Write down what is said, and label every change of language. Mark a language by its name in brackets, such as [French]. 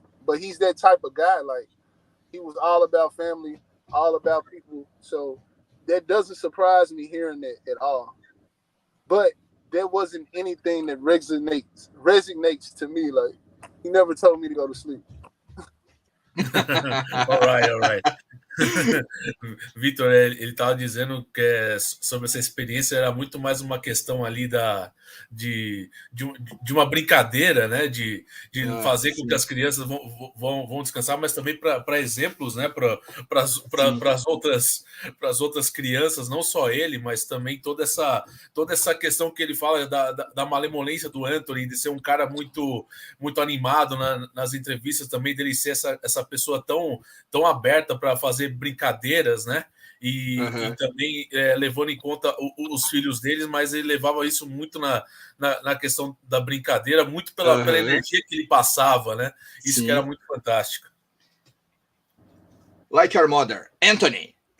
[English] But he's that type of guy. Like he was all about family, all about people. So that doesn't surprise me hearing that at all. But there wasn't anything that resonates to me. Like he never told me to go to sleep. All right. [Portuguese] Vitor, ele estava dizendo que sobre essa experiência era muito mais uma questão ali de uma brincadeira, né? De fazer com que as crianças vão descansar, mas também para exemplos, né? Para as outras crianças, não só ele, mas também toda essa questão que ele fala da malemolência do Anthony, de ser um cara muito, muito animado nas entrevistas, também dele ser essa pessoa tão aberta para fazer brincadeiras, né? E também levando em conta os filhos deles, mas ele levava isso muito na questão da brincadeira, muito pela energia que ele passava, né? Isso que era muito fantástico. [English] Like your mother, Anthony.